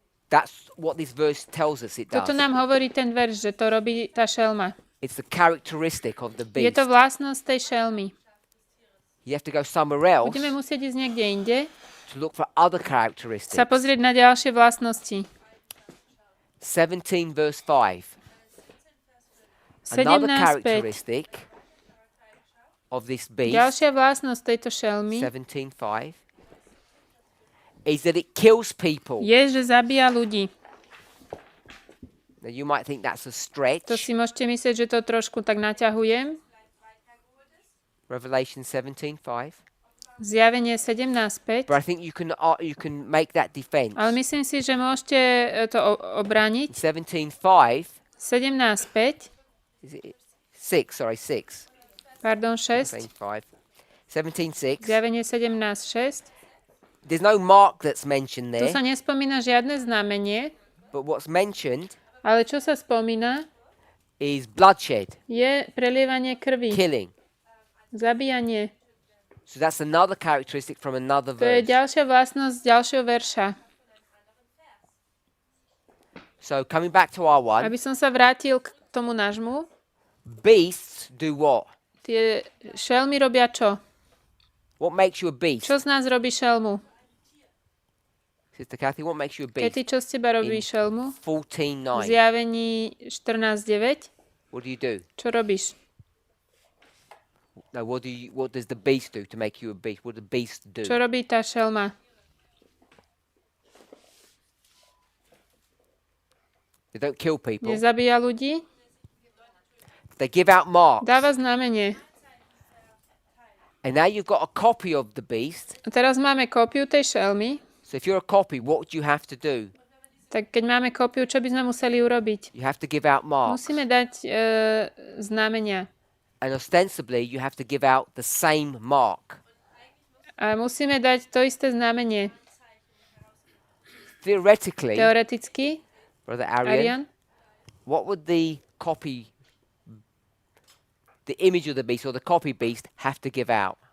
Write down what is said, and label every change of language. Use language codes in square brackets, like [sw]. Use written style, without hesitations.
[en] That's what this verse tells us it does. [sk] Toto nám hovorí ten verš, že to robí tá šelma. [en] It's the characteristic of the [sk] Je [en] beast. [sk] to vlastnosť tej šelmy. [en] You have to go somewhere else [sk] Budeme musieť ísť niekde inde, [en] to look for other characteristics. [sk] sa pozrieť na ďalšie vlastnosti. [en] 17 verse 5. Another [sk] 17:5. [en] characteristic of this beast, [sk] Ďalšia vlastnosť tejto šelmy [en] 17:5, is that it kills people. [sk] je, že zabíja ľudí. [en] Now you might think that's a stretch. [sk] To si môžete myslieť, že to trošku tak naťahujem. [en] Revelation 17:5. [sk] Zjavenie 17:5. [en] But I think you can make that defense. [sk] Ale myslím si, že môžete to obrániť. [en] 17:5 [sk] 17:5. [en] is it 6, sorry, 6. [sk] Pardon, 6. [en] 17:6. [sk] Zjavenie 17.6. [en] There's no mark that's mentioned [sk] Tu [en] there, [sk] sa nespomína žiadne znamenie, [en] but what's mentioned [sk] ale čo sa spomína, [en] is bloodshed, [sk] je prelievanie krvi, [en] killing. [sk] zabíjanie. [en] So that's another characteristic from another [sk] To je [en] verse. [sk] ďalšia vlastnosť ďalšieho verša. [en] So coming back to our one, [sk] Aby som sa vrátil k tomu nášmu, [en] beasts do what? [sk] tie šelmy robia čo? [en] What makes you a beast? [sk] Čo z nás robí šelmu? [en] Sister Kathy, what makes you a beast? [sk] Kety, čo z teba robí šelmu? V 14:9. Zjavení 14.9. [en] What do you do? [sk] Čo robíš? [en] No, what does the beast do to make you a beast? What does the beast do? [sk] Čo robí tá šelma? [en] They don't kill people. [sk] Nezabíja ľudí? [en] They give out marks. [sk] Dáva znamenie. [en] And now you've got a copy of the beast. [sk] A teraz máme kópiu tej šelmy. [en] So if you're a copy, what would you have to do? [sk] Tak keď máme kópiu, čo by sme museli urobiť? [en] You have to give out marks. [sk] Musíme dať znamenia. [en] And ostensibly, you have to give out the same mark. [sk] A musíme dať to isté znamenie. [en] Theoretically, [sk] Teoreticky, [en] Brother Arian, what would the copy, the image of the beast or the copy beast have to give out?